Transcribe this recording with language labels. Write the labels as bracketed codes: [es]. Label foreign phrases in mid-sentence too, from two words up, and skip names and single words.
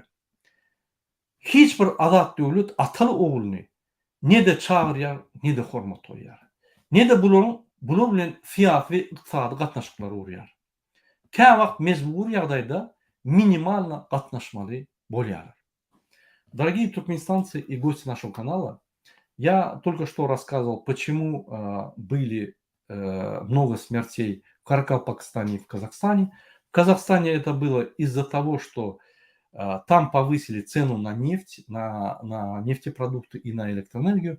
[tk] Hiç bir azat döwlet Ataly oguluny ne de çağırýar, ne de hormat goýar. Ne de bular bilen siýasy we ykdysady gatnaşyklary urýar. Kä wagt mejbur ýagdaýda минимально gatnaşmaly bolýar. [ru] Дорогие туркменистанцы и гости нашего канала, я только что рассказывал, почему были много смертей в Каракалпакстане и в Казахстане. В Казахстане это было из-за того, что там повысили цену на нефть, на нефтепродукты и на электроэнергию.